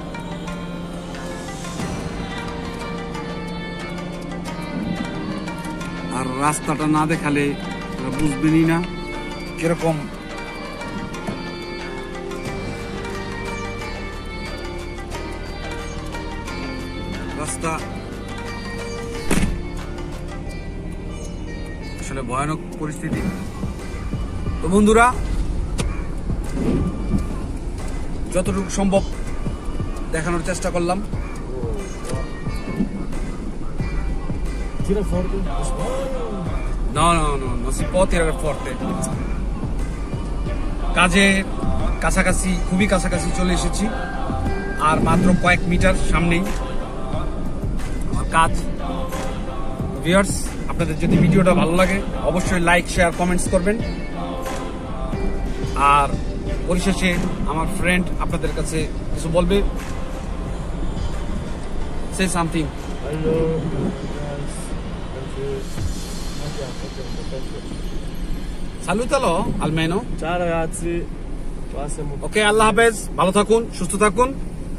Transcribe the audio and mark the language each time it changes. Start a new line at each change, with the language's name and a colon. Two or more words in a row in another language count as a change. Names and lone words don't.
Bangla: আর রাস্তাটা না দেখালে বুঝবেনই না কিরকম রাস্তা। আসলে ভয়ানক পরিস্থিতি। তো বন্ধুরা, যতটুকু সম্ভব দেখানোর চেষ্টা করলাম।
Italian: Tira forte. No, si può tirare forte.
Bangla: কাজে কাছাকাছি, খুবই কাছাকাছি চলে এসেছি, আর মাত্র কয়েক মিটার সামনেই আমার কাজ। ভিউয়ার্স, আপনাদের যদি ভিডিওটা ভালো লাগে অবশ্যই লাইক, শেয়ার, কমেন্টস করবেন। আর পরিশেষে আমার ফ্রেন্ড আপনাদের কাছে কিছু বলবে।
English: Say something. Hello.
Italian: Salutalo almeno. Ciao ragazzi.
Bangla: ওকে, আল্লাহ হাফেজ, ভালো থাকুন, সুস্থ থাকুন।